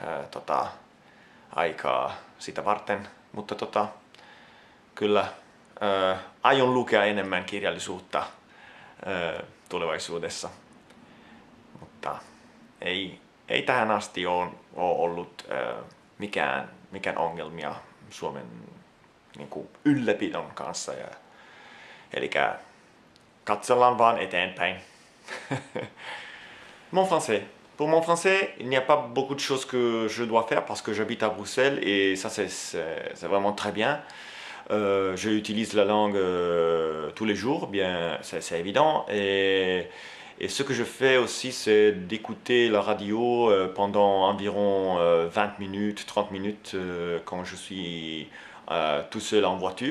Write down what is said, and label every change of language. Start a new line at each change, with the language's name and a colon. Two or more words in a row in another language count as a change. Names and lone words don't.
Finnish: aikaa sitä varten, mutta kyllä aion lukea enemmän kirjallisuutta tulevaisuudessa, mutta ei tähän asti ole ollut mikään ongelmia Suomen ylläpidon kanssa, eli katsellaan vaan eteenpäin.
French: Mon français. Pour mon français, il n'y a pas beaucoup de choses que je dois faire parce que j'habite à Bruxelles, et ça c'est vraiment très bien. J'utilise la langue tous les jours, bien c'est évident, et Et ce que je fais aussi, c'est d'écouter la radio pendant environ 20 minutes, 30 minutes quand je suis tout seul en voiture.